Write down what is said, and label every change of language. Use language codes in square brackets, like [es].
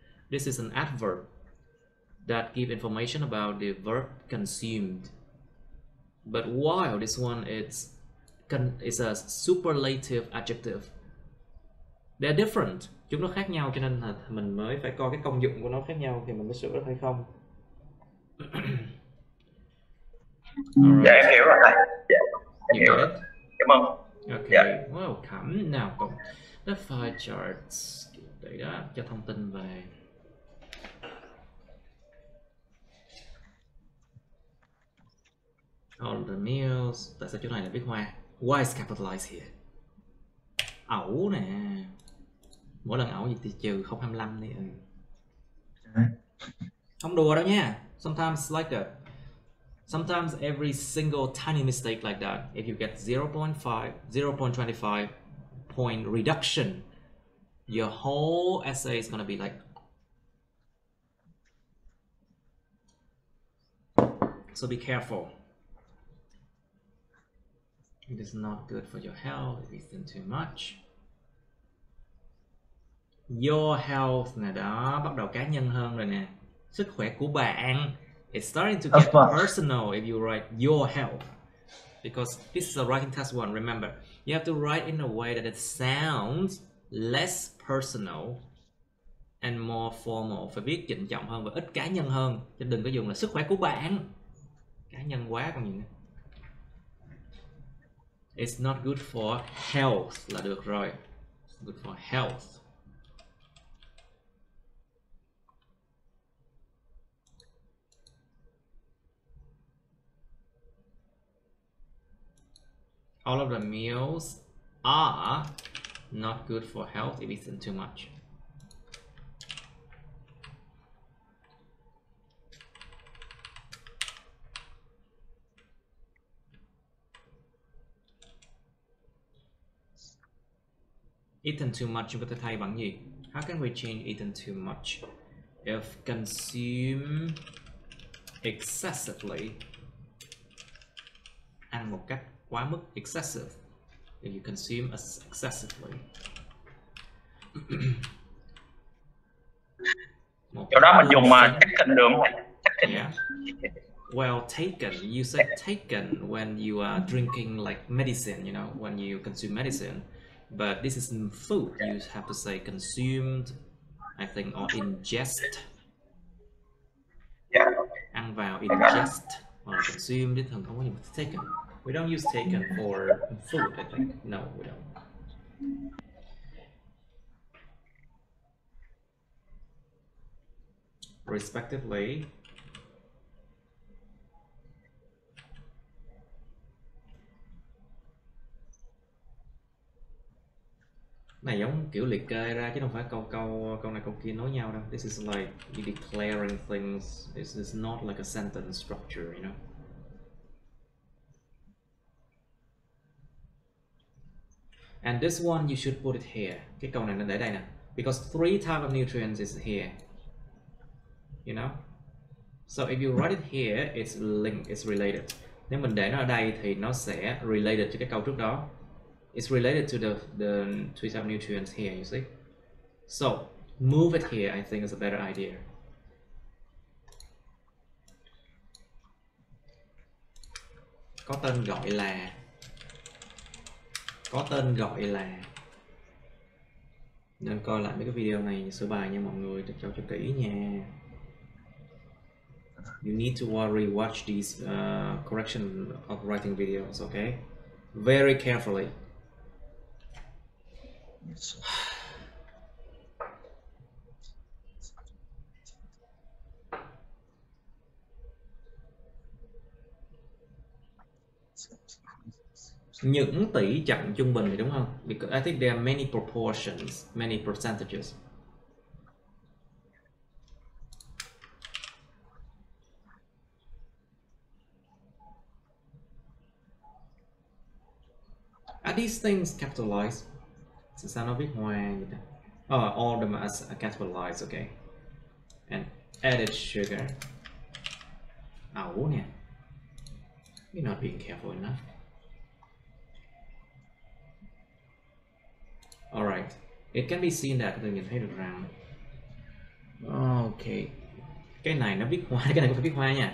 [en] This is an adverb that give information about the verb consumed. But while this one is a superlative adjective, they're different. [vi] Chúng nó khác nhau, cho nên là mình mới phải coi cái công dụng của nó khác nhau thì mình mới sửa được hay không. Dạ em hiểu rồi thầy. Dạ, em hiểu rồi. Cảm ơn. [en] Okay, welcome. Nào, the file charts. [vi] Để đó cho thông tin về. [en] All the meals. [vi] Tại sao chỗ này là viết hoa? [en] Why is capitalized here? [vi] Ẩu nè. Mỗi lần ẩu gì thì trừ 0.25 đi. Không đùa đâu nha. [en] Sometimes like that. Sometimes every single tiny mistake like that, if you get 0.25 point reduction, your whole essay is going to be like. So be careful. It is not good for your health if you think too much. Your health [vi] nè đó, bắt đầu cá nhân hơn rồi nè. Sức khỏe của bạn. [en] It's starting to get personal if you write your health, because this is a writing test one. Remember, you have to write in a way that it sounds less personal and more formal. [vi] Phải viết trịnh trọng hơn và ít cá nhân hơn, chứ đừng có dùng là sức khỏe của bạn. Cá nhân quá còn gì nữa. [en] It's not good for health [vi] là được rồi. [en] It's good for health. All of the meals are not good for health if eaten too much. Eaten too much [vi] chúng ta thay bằng gì? [en] How can we change eaten too much? If consume excessively, [vi] ăn một cách quá mức, excessive. [en] If you consume excessively. [vi] Chỗ đó mình dùng taken được không? [en] Yeah. Well, taken. You say taken when you are drinking like medicine. You know, when you consume medicine, but this is food. You have to say consumed, I think, or ingest. Yeah. [vi] Ăn vào, [en] ingest, or consumed. This [vi] không có gì taken. [en] We don't use taken for food, I think. No, we don't. Respectively. [vi] Này giống kiểu liệt kê ra chứ không phải câu này câu kia nối nhau đâu. [en] This is like you declaring things. This is not like a sentence structure, you know. And this one you should put it here. [vi] Cái câu này nó để đây nè. [en] Because 3 types of nutrients is here. You know. So if you write it here, it's linked, it's related. [vi] Nếu mình để nó ở đây thì nó sẽ related cho cái câu trước đó. [en] It's related to the 3 types of nutrients here, you see. So move it here, I think is a better idea. [vi] Có tên gọi là. Có tên gọi là. Nên coi lại mấy cái video này sửa bài nha mọi người, cho kỹ nha. [en] You need to rewatch these correction of writing videos, okay? Very carefully. [vi] Những tỷ trọng trung bình thì đúng không? [en] Because I think there are many proportions, many percentages. Are these things capitalized? [vi] Sao nó viết hoa vậy ta? [en] Oh, all of them are capitalized, okay. And added sugar. [vi] Ẩu nè. [en] You're not being careful enough. Alright. It can be seen that [vi] tôi nhìn thấy được rằng. [en] Okay. [vi] Cái này nó viết hoa, cái này có phải viết hoa nha.